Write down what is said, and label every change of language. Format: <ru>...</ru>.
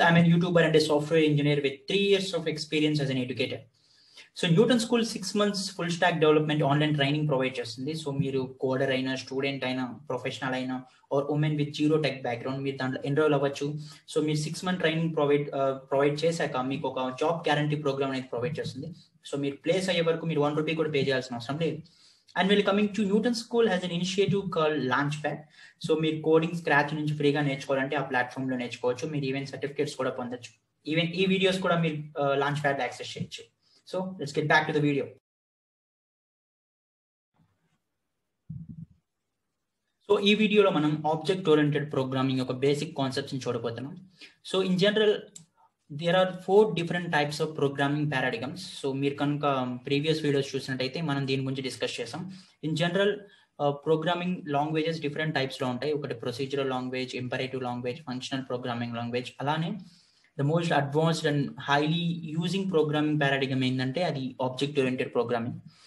<en>I'm a YouTuber and a software engineer with 3 years of experience as an educator. So Newton School 6 months full stack development online training provide</en> <te>చేస్తుంది. So మీరు కోడర్ అయినా student అయినా professional అయినా</te> <en>or women with zero tech background</en> <te>మీరు దాంట్లో enrol అవ్వచ్చు. So మీరు 6 month training provide చేశాక మీకు ఒక జాబ్ గ్యారంటీ ప్రోగ్రామ్ అనేది ప్రొవైడ్ చేస్తుంది. సో మీరు ప్లేస్ అయ్యే వరకు మీరు ₹1 కూడా పే చేయాల్సిన అవసరం లేదు.</te> <en>And we're coming to Newton School has an initiative called Launchpad.</en> <te>So మీరు కోడింగ్ స్క్రాచ్ నుంచి ఫ్రీగా నేర్చుకోవాలంటే ఆ ప్లాట్ఫామ్ లో నేర్చుకోవచ్చు. మీరు ఈవెన్ సర్టిఫికేట్స్ కూడా పొందొచ్చు. ఈవెన్ ఈ వీడియోస్ కూడా మీరు లాంచ్ ప్యాడ్ యాక్సెస్ చేయొచ్చు.</te> <en>So let's get back to the video.</en> <te>So ఈ వీడియోలో మనం ఆబ్జెక్ట్ ఓరియంటెడ్ ప్రోగ్రామింగ్ యొక్క బేసిక్ కాన్సెప్ట్స్ ని చూడబోతున్నాం.</te> <en>So in general there are 4 different types of programming paradigms.</en> <te>So మీరు కనుక ప్రీవియస్ వీడియోస్ చూసినట్టయితే మనం దీని గురించి డిస్కస్ చేసాం. In general programming languages different types లో ఉంటాయి. ఒకటి procedural language, imperative language, functional programming language. అలానే</te> <en>the most advanced and highly using programming paradigm</en> <te>ఏంటంటే అది</te> <en>Object oriented programming.</en>